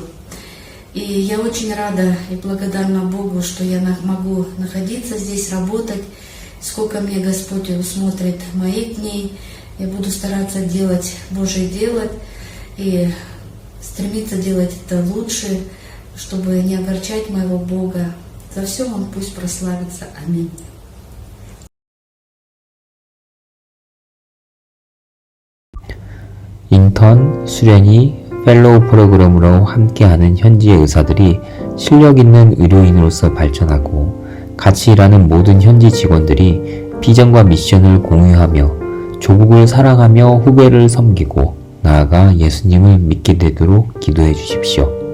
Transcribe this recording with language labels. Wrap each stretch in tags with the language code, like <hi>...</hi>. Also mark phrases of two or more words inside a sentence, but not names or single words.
<ru>И я очень рада и благодарна Богу, что я могу находиться здесь, работать. Сколько мне Господь усмотрит моих дней, я буду стараться делать Божье дело и стремиться делать это лучше, чтобы не огорчать моего Бога. За все Он пусть прославится. Аминь.</ru> <ko>인턴, 수련이, 펠로우 프로그램으로 함께하는 현지의 의사들이 실력 있는 의료인으로서 발전하고 같이 일하는 모든 현지 직원들이 비전과 미션을 공유하며 조국을 사랑하며 후배를 섬기고 나아가 예수님을 믿게 되도록 기도해 주십시오.</ko>